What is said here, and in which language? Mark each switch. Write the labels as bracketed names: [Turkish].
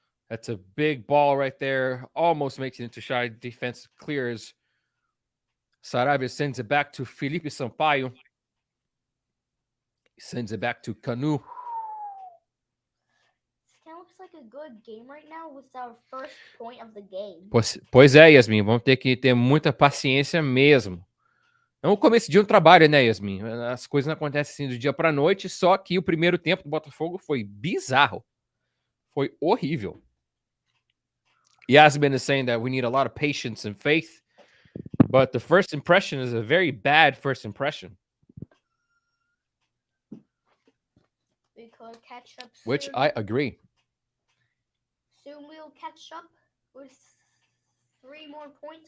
[English] That's a big ball right there. Almost makes it into Shy. Defense clears. Sarabia sends it back to Felipe Sampaio. He sends it back to Canu. It kind of looks like a good game right now with our first point of the game. [Portuguese] Pois é, Yasmin. Vamos ter que ter muita paciência mesmo. É o começo de um trabalho, né, Yasmin? As coisas não acontecem assim do dia para a noite, só que o primeiro tempo do Botafogo foi bizarro. Foi horrível. [English] Yasmin is saying that we need a lot of patience and faith, but the first impression is a very bad first impression. We could catch up soon. Which I agree. Soon we'll catch up with 3 more points.